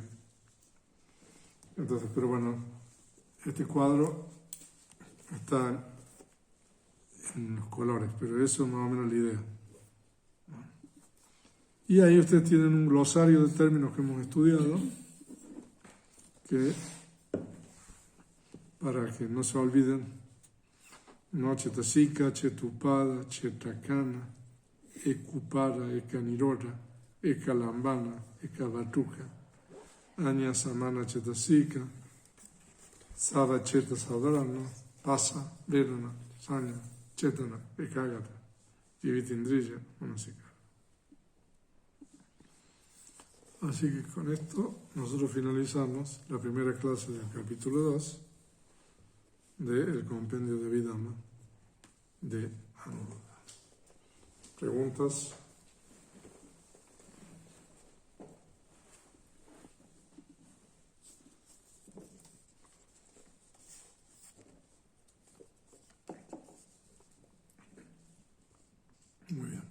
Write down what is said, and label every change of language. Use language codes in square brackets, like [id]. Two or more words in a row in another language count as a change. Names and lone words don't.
[es] Entonces, pero bueno, este cuadro está en los colores, pero eso es más o menos la idea. Y ahí ustedes tienen un glosario de términos que hemos estudiado, que para que no se olviden, ¿no? [pi] Chetasika, Chetupada, Chetakana, Ekupara, Ekanirora, Ekalambana, Ekavatuka, Anya Samana Chetasika, Sada Cheta Sadarana, Pasa, Vedana, Sanya, Chetana, Ekagata, Jivitindriya, Manasika. [es] Así que con esto nosotros finalizamos la primera clase del capítulo 2 del compendio de Vidama de Anuruddha. ¿Preguntas? Muy bien.